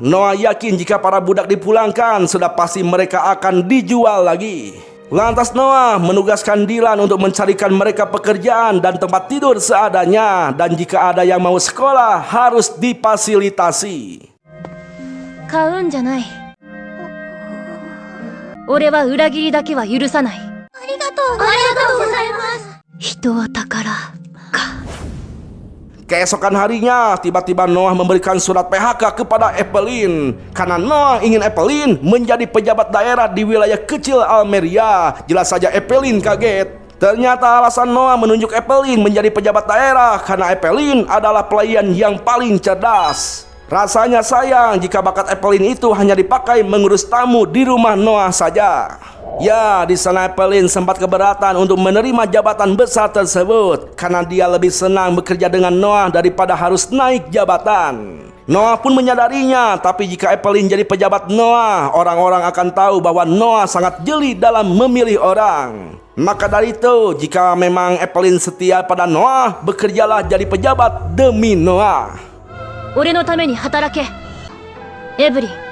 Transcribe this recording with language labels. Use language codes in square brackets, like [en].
[id] Noah yakin jika para budak dipulangkan, sudah pasti mereka akan dijual lagi. Lantas Noah menugaskan Dylan untuk mencarikan mereka pekerjaan dan tempat tidur seadanya, dan jika ada yang mau sekolah harus difasilitasi. [ja] 買うんじゃない。俺は裏切りだけは許さない。ありがとうございます。人は宝か。 [id] Keesokan harinya, tiba-tiba Noah memberikan surat PHK kepada Evelyn karena Noah ingin Evelyn menjadi pejabat daerah di wilayah kecil Almeria. Jelas saja Evelyn kaget. Ternyata alasan Noah menunjuk Evelyn menjadi pejabat daerah karena Evelyn adalah pelayan yang paling cerdas. Rasanya sayang jika bakat Evelyn itu hanya dipakai mengurus tamu di rumah Noah saja. Ya, di sana Evelyn sempat keberatan untuk menerima jabatan besar tersebut karena dia lebih senang bekerja dengan Noah daripada harus naik jabatan. Noah pun menyadarinya, tapi jika Evelyn jadi pejabat Noah, orang-orang akan tahu bahwa Noah sangat jeli dalam memilih orang. Maka dari itu, jika memang Evelyn setia pada Noah, bekerjalah jadi pejabat demi Noah. [ja] 俺のために働け、エブリン。